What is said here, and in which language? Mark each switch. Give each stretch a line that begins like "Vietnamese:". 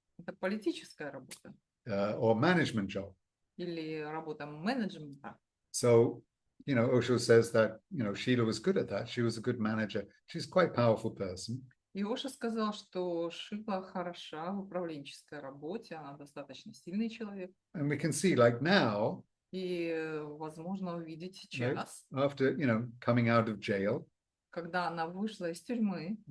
Russian: Это политическая работа.
English: or management job.
Russian: Или работа менеджмента.
English: So, Osho says that, Sheela was good at that. She was a good manager. She's quite a powerful person.
Russian: И Оша сказал, что Шила хороша в управленческой работе, она достаточно сильный человек.
English: And we can see, like now,
Russian: И возможно увидеть сейчас,
English: after, coming out of jail,
Russian: когда она вышла из тюрьмы,